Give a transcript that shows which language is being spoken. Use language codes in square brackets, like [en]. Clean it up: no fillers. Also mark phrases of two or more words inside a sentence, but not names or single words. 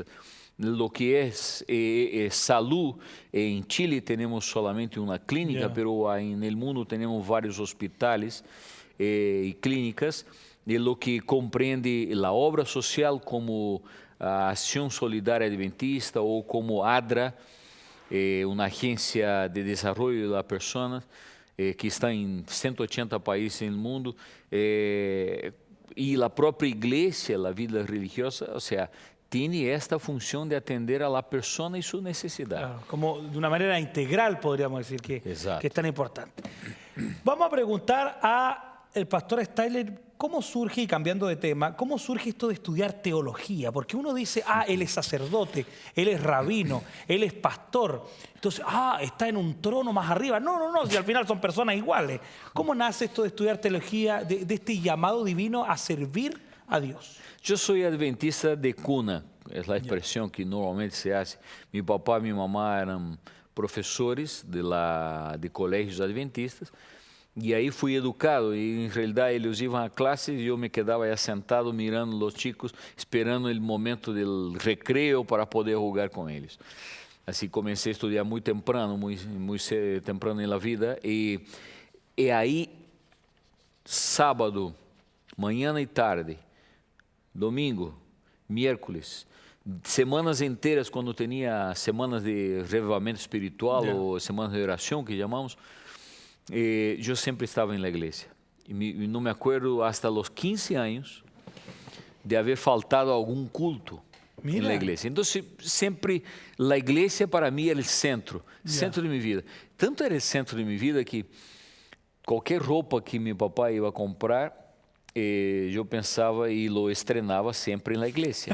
[es] Lo que es salud, en Chile tenemos solamente una clínica, pero en el mundo tenemos varios hospitales y clínicas. De lo que comprende la obra social como [pt] a [es] Acción Solidaria Adventista [pt] ou como ADRA, uma agência de desenvolvimento da persona que está em 180 países no mundo, e a própria igreja, a vida religiosa, ou seja, tem esta função de atender [es] a la persona [pt] e sua necessidade. Claro, como de uma maneira integral, podríamos dizer que é tão importante. [es] Vamos a perguntar al pastor Steyler, ¿cómo surge, y cambiando de tema, cómo surge esto de estudiar teología? Porque uno dice, él es sacerdote, él es rabino, él es pastor. Entonces, está en un trono más arriba. No, si al final son personas iguales. ¿Cómo nace esto de estudiar teología, de este llamado divino a servir a Dios? Yo soy adventista de cuna, es la expresión que normalmente se hace. Mi papá y mi mamá eran profesores de colegios adventistas. [pt] E aí fui educado, e em realidade eles iam a classe e eu me quedava aí sentado mirando os chicos, esperando o momento do recreio para poder jogar com eles. Assim comecei a estudar muito temprano, muito temprano na vida, e aí sábado, manhã e tarde, domingo, miércoles, semanas inteiras, quando tinha semanas de revivamento espiritual ou semanas de oração, que chamamos, eu sempre estava na igreja. E não me [es] acuerdo hasta [pt] os 15 anos de haver faltado algum culto na igreja. Então, sempre a igreja para mim era o centro de minha vida. Tanto era o centro de minha vida que qualquer roupa que meu papai ia comprar, eu pensava e lo estrenava sempre na igreja.